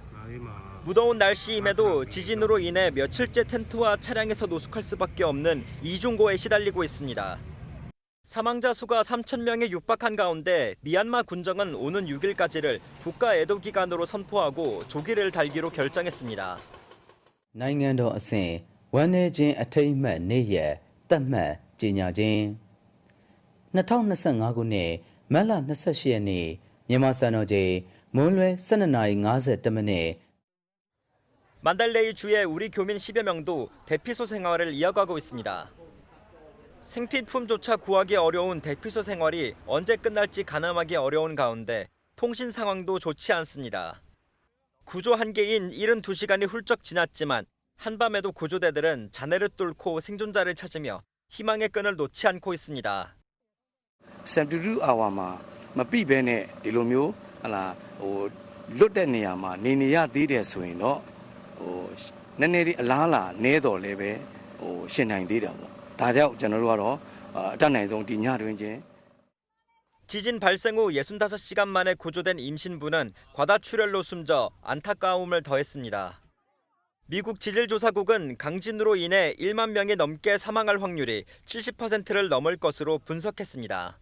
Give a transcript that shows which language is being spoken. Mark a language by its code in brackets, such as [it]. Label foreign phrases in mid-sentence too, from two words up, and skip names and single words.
[ko] 무더운 날씨임에도 지진으로 인해 며칠째 텐트와 차량에서 노숙할 수밖에 없는 이중고에 시달리고 있습니다. 사망자 수가 3,000명에 육박한 가운데 미얀마 군정은 오는 6일까지를 국가 애도 기간으로 선포하고 조기를 달기로 결정했습니다. [my] နိုင်ငံတော်အဆင့်ဝန်내ခြင်းအထိမ်းအမှတ်နေ့ရက်သတ်မှတ်ကြေညာခြင်း2025ခုနှစ်မတ်လ28ရက်နေ့မြန်မာစံတော်ချိန်မွန်းလွဲ 12:51 မိနစ် [ko] 만달레이 주의 우리 교민 10여 명도 대피소 생활을 이어가고 있습니다. 생필품조차 구하기 어려운 대피소 생활이 언제 끝날지 가늠하기 어려운 가운데 통신 상황도 좋지 않습니다. 구조 한계인 72시간이 훌쩍 지났지만 한밤에도 구조대들은 잔해를 뚫고 생존자를 찾으며 희망의 끈을 놓지 않고 있습니다. [my] 72 hour မှာမပြည့်ဘဲနဲ့ဒီလိုမျိုးဟလာလွတ်တဲ့နေရာမှာနေနေရသေးတယ်ဆိုရင်တော့နည်းနည်းလေးအလားအလာနည်းတော်လည်းပဲရှင်နိုင်သေးတာပေါ့ဒါကြောင့်ကျွန်တော်တို့ကတော့အတတ်နိုင်ဆုံးဒီညတွင်ချင်း [ko] 지진 발생 후 65시간 만에 구조된 임신부는 과다출혈로 숨져 안타까움을 더했습니다. 미국 지질조사국은 강진으로 인해 1만 명이 넘게 사망할 확률이 70%를 넘을 것으로 분석했습니다.